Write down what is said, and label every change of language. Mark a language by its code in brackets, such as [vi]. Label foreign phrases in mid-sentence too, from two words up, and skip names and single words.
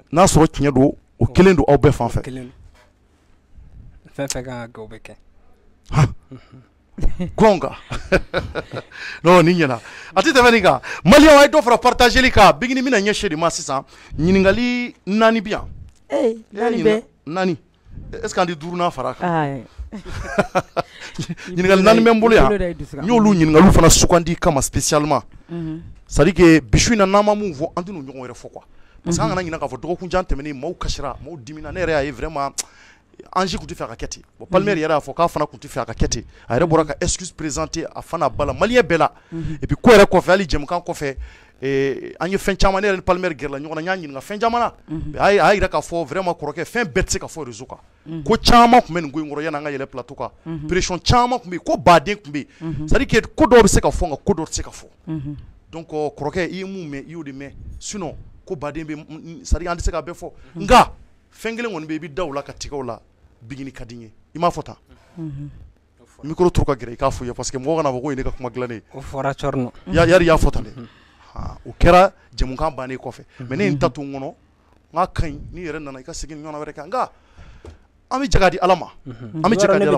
[bm] n'a sɔrɔ tiɲɛ don o kelen don aw bɛɛ fan fɛ fɛn fɛn kan ka kɛ o bɛ kɛ gonga non nin ɲɛna a tɛ tɛmɛ nin kan maliyɛnw a ye dɔ fara partageli kan Bigini bɛna ɲɛsin de ma sisan ɲininkali 4 bɛ yan 4 bɛ 4 [fr] est ce que [bm] an di 5nan fara kan ɲininkali 4 bɛ n bolo yan n y'olu ɲininkaliw fana sugandi kama spécialement [fr] c'est à dire que [bm] bisu in na n'an ma mun fɔ an tɛ n'o ɲɔgɔn wɛrɛ fɔ quoi [fr] parce que [bm] an kana ɲinɛ k'a fɔ dɔgɔkun jan tɛmɛnen maaw kasira maaw dimina ne yɛrɛ y'a ye vraiment Ange tun tɛ fɛ a ka kɛ ten bon Palmer yɛrɛ y'a fɔ k'a fana tun tɛ fɛ a ka kɛ ten a yɛrɛ bɔra ka [fr] excuse présenter [bm] a fa n'a ba la maliyɛn bɛɛ la [fr] et puis [bm] ko yɛrɛ kɔfɛ hali jɛmukan kɔfɛ an ye fɛn caman ne yɛrɛ ni Palmer gɛrɛla ɲɔgɔn na n y'a ɲininka fɛn caman na a y'a jira k'a fɔ vraiment kɔrɔkɛ fɛn bɛɛ tɛ se ka fɔ réseau kan ko caman tun bɛ nin ko in kɔrɔ yanni an ka yɛlɛ plateau kan pression caman tun bɛ yen ko baden tun bɛ yen [fr] c'est à dire que [bm] ko dɔw bɛ se ka fɔ nka ko dɔw tɛ se ka fɔ donc kɔrɔkɛ i ye mun mɛn i y'o de mɛn sinon ko baden bɛ [fr] c'est à dire [bm] an tɛ se ka bɛɛ fɔ nka fɛn kelen kɔni bɛ yen i bɛ da o la ka tigɛ o la Bigini ka di n ye i m'a fɔ tan micro turu ka gɛrɛ i k'a fɔ i ye [fr] parce que [bm] mɔgɔ kana fɔ ko ye ne ka kuma dilannen o fɔra cɔrɔnɔ yari y'a fɔ tan dɛ o kɛra jɛmukan bannen kɔfɛ mais ne ye n ta to n kɔnɔ n k'a ka ɲi n'i yɛrɛ nana i ka segin ɲɔgɔn wɛrɛ kan nka an bɛ jɛ k'a di Ala ma an bɛ jɛ k'a di Ala ma